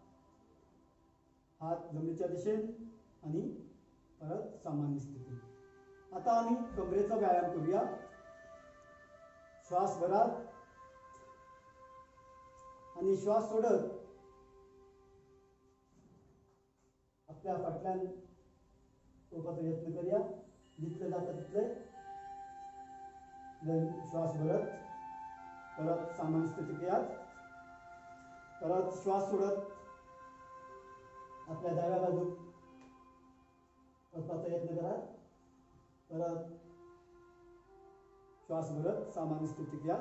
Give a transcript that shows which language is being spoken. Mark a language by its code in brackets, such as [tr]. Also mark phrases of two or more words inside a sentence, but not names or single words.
[kok] हात जमनीच्या दिशेन आणि परत सामान्य स्थिती. [mr] आता आम्ही कमरेचा व्यायाम करूया. [kok] श्वास भरात आणि श्वास सोडत आपल्या फाटल्यान पळोवपाचो यत्न करूया. जितले जाता तितले. श्वास भरत परत सामान्य स्थितीक यात. परत श्वास सोडत आपल्या डाव्या बाजूक वचपाचो यत्न करात. [mr] परत श्वास भरत सामान्य स्थितीत या.